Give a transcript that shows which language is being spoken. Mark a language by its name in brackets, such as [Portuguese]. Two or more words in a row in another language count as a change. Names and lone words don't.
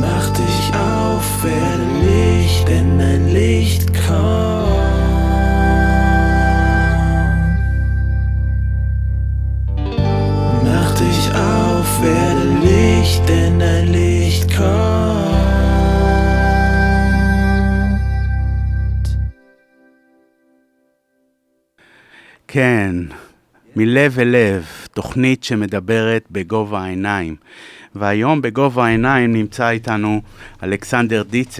[German] Mach dich auf, werde Licht, denn dein Licht kommt. Mach dich auf, werde Licht, denn dein Licht kommt. [Hebrew] כן, מלב אל לב, תוכנית שמדברת בגובה העיניים. והיום בגובה העיניים נמצא איתנו אלכסנדר דיצה.